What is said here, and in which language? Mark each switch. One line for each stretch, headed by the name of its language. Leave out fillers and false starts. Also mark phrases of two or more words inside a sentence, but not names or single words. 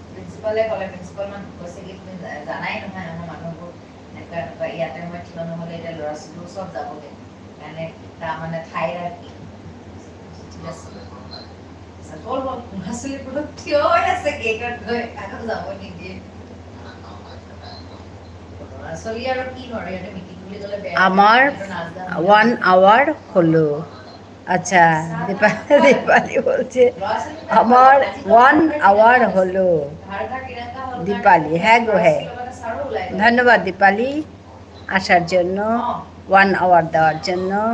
Assamese: প্ৰিন্সিপালে ক'লে, প্ৰিন্সিপাল মানুহ কৈছে কি তুমি জানাই নহয় আমাৰ মানুহবোৰ এনেকুৱা এনেকুৱা ইয়াতে মই থিয় নহ'লে এতিয়া ল'ৰা ছোৱালীবোৰ চব যাবগৈ কাৰণে তাৰমানে ঠাইৰ আৰু কি ঠিক আছে গ'ল ল'ৰা ছোৱালীবোৰ থিয় হৈ আছে গেটত গৈ আগত যাব নিদিয়ে ল'ৰা ছোৱালী আৰু কি নৰে সিহঁতে মিটিং বুলি ক'লে বেয়া
Bangla: আমার 1 আওয়ার হলো। আচ্ছা, দীপালি বলছে আমার 1 আওয়ার হলো। দীপালি, হ্যাঁ গো হ্যাঁ, ধন্যবাদ দীপালি আসার জন্য, 1 আওয়ার দেওয়ার জন্য।